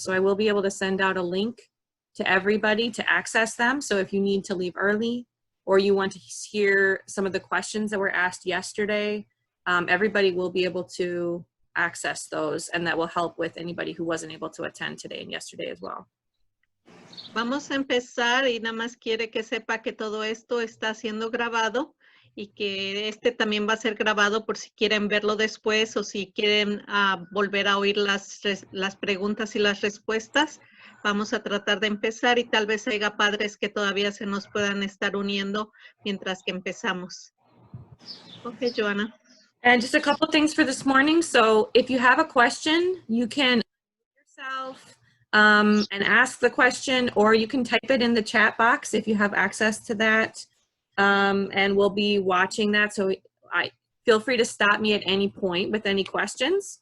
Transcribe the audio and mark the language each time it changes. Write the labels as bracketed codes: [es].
[en] So I will be able to send out a link to everybody to access them. So if you need to leave early or you want to hear some of the questions that were asked yesterday, everybody will be able to access those, and that will help with anybody who wasn't able to attend today and yesterday as well. [es] Vamos a empezar y nada más quiere que sepa que todo esto está siendo grabado y que también va a ser grabado por si quieren verlo después o si quieren volver a oír las preguntas y las respuestas. Vamos a tratar de empezar y tal vez haya padres que todavía se nos puedan estar uniendo mientras que empezamos. [en] Okay, Joanna. And just a couple things for this morning. So if you have a question, you can unmute yourself and ask the question, or you can type it in the chat box if you have access to that. And we'll be watching that. So feel free to stop me at any point with any questions.